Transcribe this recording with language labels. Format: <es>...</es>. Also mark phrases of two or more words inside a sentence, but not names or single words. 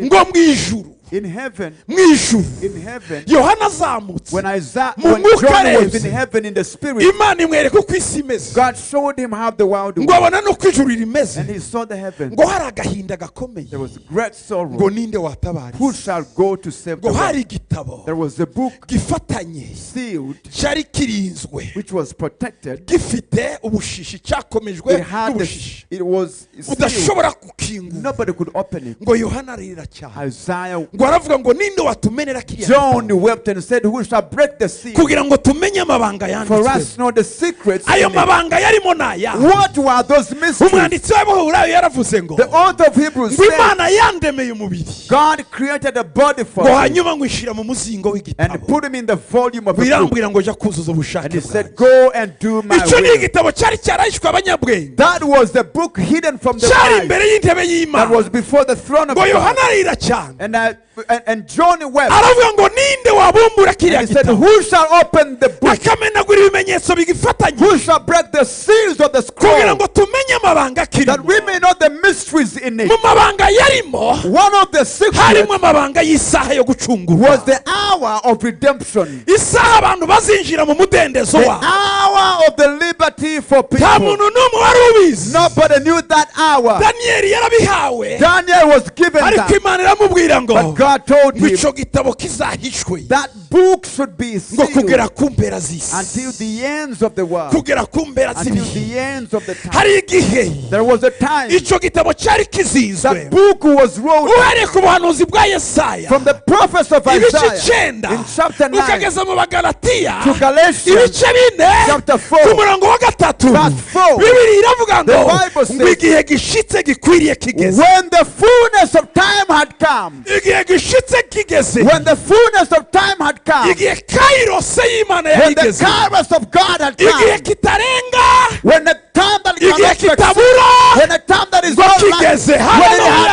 <rw>ngo</rw> <en>us?</en> <rw>mu ijuru</rw> <en>In heaven,</en> <rw>mu ijuru</rw> <en>in heaven,</en> <rw>yohana azamutse</rw> <en>when</en> <rw>Mu</rw> <en>when</en> <rw>mwuka</rw> <en>John was</en> <rw>arebye.</rw> <en>in heaven in the spirit,</en> <rw>imana imwereka uko isi imeze</rw> <en>God showed him how the world</en> <rw>ngo</rw> <en>was,</en> <rw>abona n'uko ijuru rimeze</rw> <en>and he saw the heavens.</en> <rw>ngo hari agahinda gakomeye</rw> <en>There was great</en> <rw>ngo</rw> <en>sorrow.</en> <rw>ninde watabara</rw> <en>Who</en> <rw>isi</rw> <en>shall go to save the</en> <rw>ngo hari</rw> <en>world?</en> <rw>igitabo</rw> <en>There was a book</en> <rw>gifatanye</rw> <en>sealed,</en> <rw>cyari kirinzwe</rw> <en>which was protected.</en> <rw>gifite ubushishi cyakomejwe</rw> <en>It had</en> <rw>n'ubushishi</rw> <en>it was sealed.</en> <rw>udashobora gukingura</rw> <en>Nobody could open it.</en> <rw>ngo yohana arira cyane</rw> <en>Isaiah,</en> <rw>ngo aravuga ngo ninde watumenera kiriya</rw> <en>John</en> <rw>gitabo</rw> <en>wept and said, who shall break the seal</en> <rw>kugira ngo tumenye amabanga</rw> <en>for</en> <rw>yanditswe</rw> <en>us to know the secrets?</en> <rw>ayo</rw> <en>in it?"</en> <rw>mabanga yarimo naya</rw> <en>What were those mysteries?</en> <rw>umwanditsi w'abaheburayo yaravuze ngo</rw> <en>The author of Hebrews</en> <rw>ngo</rw> <en>said,</en> <rw>imana yandemeye umubiri</rw> <en>God created a body for</en> <rw>ngo</rw> <en>me</en> <rw>hanyuma ngo ishyira mu muzingo</rw> <en>and</en> <rw>w'igitabo</rw> <en>put him in the volume of the book.</en> <rw>birambwira ngo jya kuzuza</rw> <en>And</en> <rw>ubushake</rw> <en>he said,</en> <rw>bwanjye</rw> <en>go and do my</en> <rw>icyo ni</rw> <en>will.</en> <rw>igitabo cyari cyarahishwe abanyabwenge</rw> <en>That was the book hidden from the</en> <rw>cyari</rw> <en>wise</en> <rw>imbere y'intebe</rw> <en>that</en> <rw>y'imana</rw> <en>was before the throne of</en> <rw>ngo</rw> <en>God.</en> <rw>yohana arira cyane</rw> <en>And John wept.</en> <rw>aravuga ngo ninde wabumbura</rw> <en>And</en> <rw>kiriya</rw> <en>he said,</en> <rw>gitabo</rw> <en>who shall open the book</en> <rw>akamenagura ibimenyetso bigifatanye</rw> <en>who shall break the seals of the</en> <rw>kugira</rw> <en>scroll,</en> <rw>ngo tumenye amabanga</rw> <en>that</en> <rw>akirimo.</rw> <en>we may know the mysteries in it.</en> <rw>Mu mabanga yarimo</rw> <en>One of the secrets</en> <rw>harimo amabanga y'isaha yo gucungurwa,</rw> <en>was the hour of redemption,</en> <rw>isaha abantu bazinjira mu mudendezo</rw> <en>the</en> <rw>wabo.</rw> <en>hour of the liberty for</en> <rw>Nta</rw> <en>people.</en> <rw>muntu n'umwe wari ubizi.</rw> <en>Nobody knew that hour.</en> <rw>Daniyeli yarabihawe,</rw> <en>Daniel was given</en> <rw>ariko</rw> <en>that,</en> <rw>Imana iramubwira ngo</rw> <en>but God told</en> <rw>ngo</rw> <en>him</en> <rw>ico gitabo kizahishwe</rw> <en>that book should be</en> <rw>ngo</rw> <en>sealed</en> <rw>kugera ku mpera z'isi,</rw> <en>until the ends of the world,</en> <rw>kugera ku mpera</rw> <en>until</en> <rw>z'ibihe.</rw> <en>the ends of the time.</en> <rw>Hari igihe</rw> <en>There was a time</en> <rw>ico gitabo cyari kizinzwe</rw> <en>that book was wrote</en> <rw>uhereye ku buhanuzi bwa Yesaya</rw> <en>from the prophets of</en> <rw>ibice</rw> <en>Isaiah 9 in chapter 9</en> <rw>ukageza mu Bagalatiya</rw> <en>to Galatians</en> <rw>ibice 4</rw> <en>chapter</en> <rw>ku</rw> <en>4.</en> <rw>murongo wa 3</rw> <en>Verse 4.</en> <rw>Bibiri iravuga ngo</rw> <en>The Bible says,</en> <rw>ngo igihe gishitse gikwiriye kigeze,</rw> <en>When the fullness of time had come,</en> <rw>igihe gishitse kigeze,</rw> <en>when the fullness of time had come,</en> <rw>igihe kairose y'Imana</rw> <en>when the</en> <rw>yageze,</rw> <en>kairos of God had</en> <rw>igihe</rw> <en>come,</en> <rw>kitarenga,</rw> <en>when the time that</en> <rw>igihe</rw> <en>cannot succeed,</en> <rw>kitabura,</rw> <en>when the time that is</en> <rw>ngo</rw> <en>not like,</en> <rw>kigeze.</rw> <en>when it Hallelujah.</en>